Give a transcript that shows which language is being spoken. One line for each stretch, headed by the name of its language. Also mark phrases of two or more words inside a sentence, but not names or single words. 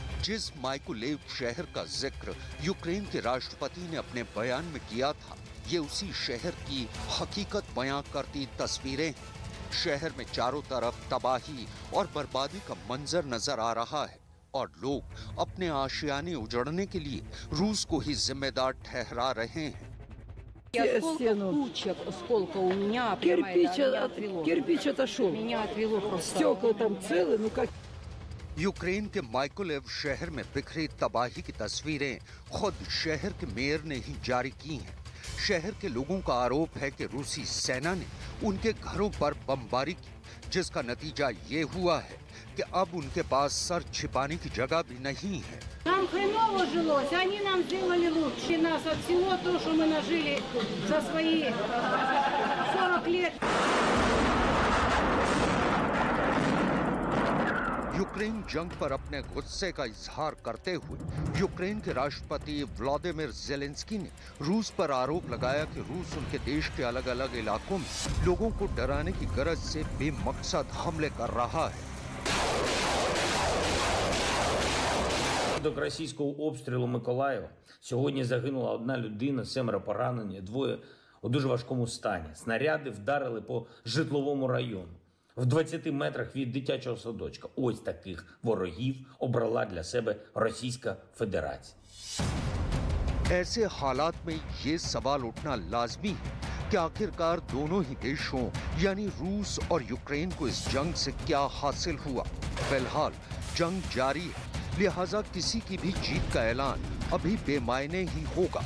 Hindi: जिस माइकोलेव शहर का जिक्र यूक्रेन के राष्ट्रपति ने अपने बयान में किया था, ये उसी शहर की हकीकत बयां करती तस्वीरें हैं। शहर में चारों तरफ तबाही और बर्बादी का मंजर नजर आ रहा है और लोग अपने आशियाने उजड़ने के लिए रूस को ही जिम्मेदार ठहरा रहे हैं।
Russian: Кирпич отошел. Стекла там целы, ну как...
Hindi: यूक्रेन के माइकोलेव शहर में बिखरी तबाही की तस्वीरें खुद शहर के मेयर ने ही जारी की हैं। शहर के लोगों का आरोप है कि रूसी सेना ने उनके घरों पर बमबारी की, जिसका नतीजा ये हुआ है कि अब उनके पास सर छिपाने की जगह भी नहीं है।
Russian: Нам хреново жилось, они нам сделали лучше нас от всего то, что мы нажили за свои 40 лет.
Hindi: यूक्रेन जंग पर अपने गुस्से का इजहार करते हुए यूक्रेन के राष्ट्रपति व्लादिमीर ज़ेलेंस्की ने रूस पर आरोप लगाया कि रूस उनके देश के अलग अलग इलाकों में लोगों को डराने की गरज से बेमकसद हमले कर रहा है।
Ukrainian: Внаслідок російського обстрілу Миколаєва сьогодні загинула одна людина, 7 поранені, 2 у дуже важкому стані. Снаряди вдарили по житловому району. В 20 метрах від дитячого садочка. Ось таких ворогів обрала для себе Російська Федерація.
Hindi: ऐसे हालात में ये सवाल उठना लाजमी है कि आखिरकार दोनों ही देशों यानी रूस और यूक्रेन को इस जंग से क्या हासिल हुआ। फिलहाल जंग जारी है, लिहाजा किसी की भी जीत का ऐलान अभी बेमायने ही होगा।